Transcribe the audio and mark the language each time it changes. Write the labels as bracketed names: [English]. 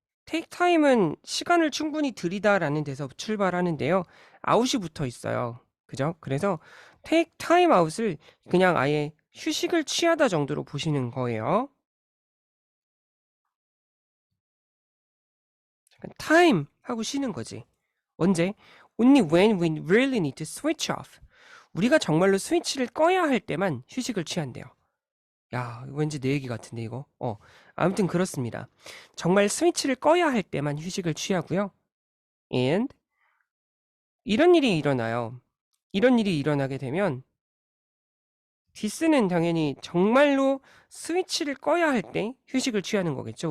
[Korean] take time은 시간을 충분히 들이다라는 데서 출발하는데요. out이 붙어 있어요. 그죠? 그래서 take time out을 그냥 아예 휴식을 취하다 정도로 보시는 거예요. time 하고 쉬는 거지. 언제? [English] Only when we really need to switch off. [Korean] 우리가 정말로 스위치를 꺼야 할 때만 휴식을 취한대요. 야, 왠지 내 얘기 같은데 이거. 아무튼 그렇습니다. 정말 스위치를 꺼야 할 때만 휴식을 취하고요. And 이런 일이 일어나요. 이런 일이 일어나게 되면 this는 당연히 정말로 스위치를 꺼야 할 때 휴식을 취하는 거겠죠.